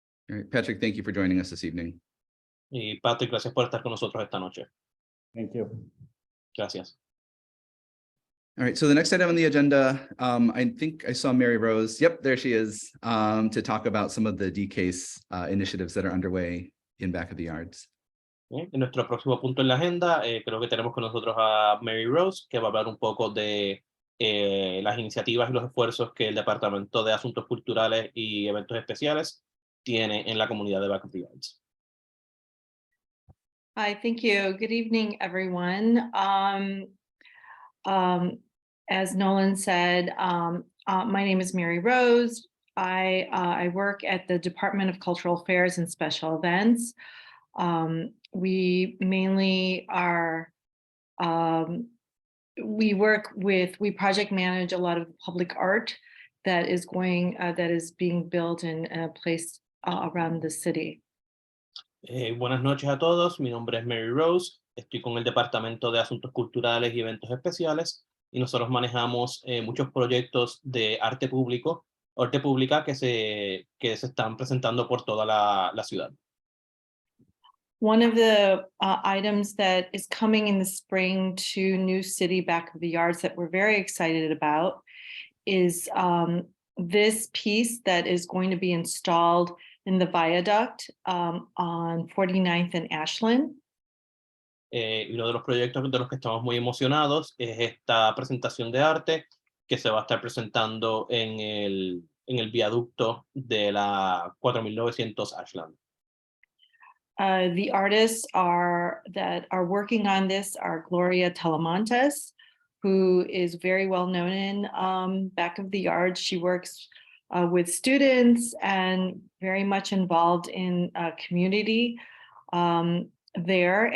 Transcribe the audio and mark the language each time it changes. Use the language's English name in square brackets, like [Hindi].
[English] All right, Patrick, thank you for joining us this evening. [Spanish] Y Patrick, gracias por estar con nosotros esta noche. [English] Thank you. [Spanish] Gracias. [English] All right, so the next item on the agenda, I think I saw Mary Rose. Yep, there she is, to talk about some of the DCASE initiatives that are underway in Back of the Yards. [Spanish] Bien, en nuestro próximo punto en la agenda, creo que tenemos con nosotros a Mary Rose, que va a hablar un poco de las iniciativas y los esfuerzos que el Departamento de Asuntos Culturales y Eventos Especiales tiene en la comunidad de Back of the Yards. [English] Hi, thank you. Good evening, everyone. As Nolan said, my name is Mary Rose. I work at the Department of Cultural Affairs and Special Events. We mainly are, we project manage a lot of public art that is being built and placed around the city. [Spanish] Buenas noches a todos, mi nombre es Mary Rose, estoy con el Departamento de Asuntos Culturales y Eventos Especiales y nosotros manejamos muchos proyectos de arte pública que se están presentando por toda la ciudad. [English] One of the items that is coming in the spring to New City Back of the Yards that we're very excited about is this piece that is going to be installed in the viaduct on 49th and Ashland. [Spanish] Uno de los proyectos de los que estamos muy emocionados es esta presentación de arte que se va a estar presentando en el viaducto de la 4900 Ashland. [English] The artists that are working on this are Gloria Talamantes, who is very well known in Back of the Yards. She works with students and very much involved in community there.